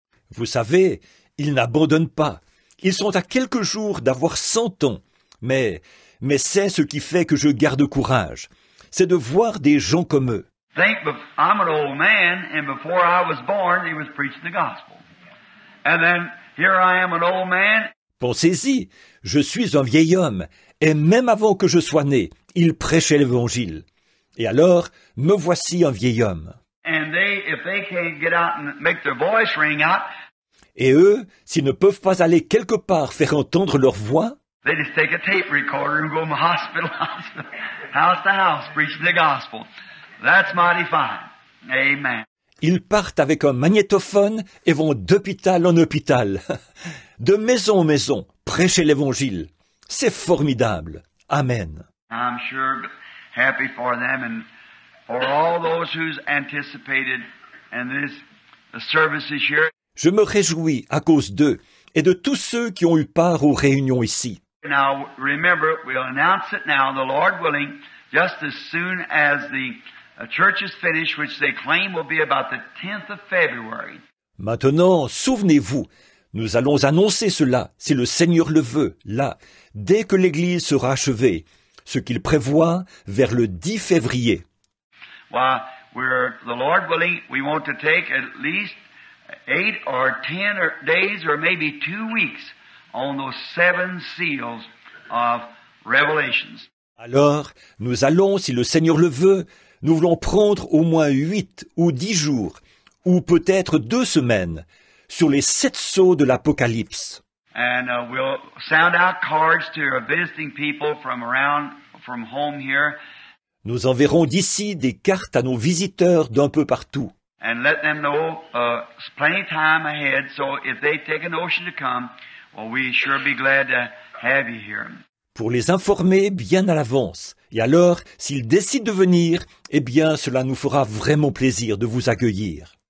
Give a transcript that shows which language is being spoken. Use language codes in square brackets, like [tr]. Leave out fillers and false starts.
[fr] Vous savez, ils n'abandonnent pas. Ils sont à quelques jours d'avoir 100 ans. Mais c'est ce qui fait que je garde courage. C'est de voir des gens comme eux. [en] Think, I'm an old man, and before I was born, he was preaching the gospel. And then here I am, an old man. [fr] Pensez-y, je suis un vieil homme, et même avant que je sois né, il prêchait l'Évangile. Et alors, me voici un vieil homme. [en] And if they can't get out and make their voice ring out, [fr] et eux, s'ils ne peuvent pas aller quelque part faire entendre leur voix, [en] they just take a tape recorder and go from hospital, house to house, preaching the gospel. That's mighty fine. Amen. [fr] Ils partent avec un magnétophone et vont d'hôpital en hôpital, de maison en maison, prêcher l'Évangile. C'est formidable. Amen. [en] I'm sure happy for them and for all those who's anticipated and the services here. [fr] Je me réjouis à cause d'eux et de tous ceux qui ont eu part aux réunions ici. [en] Now, remember, we'll announce it now, the Lord willing, just as soon as the church is finished, which they claim will be about the 10th of February. [fr] Maintenant, souvenez-vous, nous allons annoncer cela, si le Seigneur le veut, là, dès que l'Église sera achevée, ce qu'il prévoit vers le 10 février. [en] Well, the Lord willing, we want to take at least 8 or 10 days or maybe 2 weeks on those 7 seals of Revelations. [fr] Alors, nous allons, si le Seigneur le veut, nous voulons prendre au moins 8 ou 10 jours, ou peut-être 2 semaines, sur les 7 sceaux de l'Apocalypse. [en] And we'll sound out cards to visiting people from home here. [fr] Nous enverrons d'ici des cartes à nos visiteurs d'un peu partout. [en] And let them know plenty of time ahead, so if they take a notion to come, well, we sure be glad to have you here. [fr] Pour les informer bien à l'avance. Et alors, s'ils décident de venir, eh bien, cela nous fera vraiment plaisir de vous accueillir.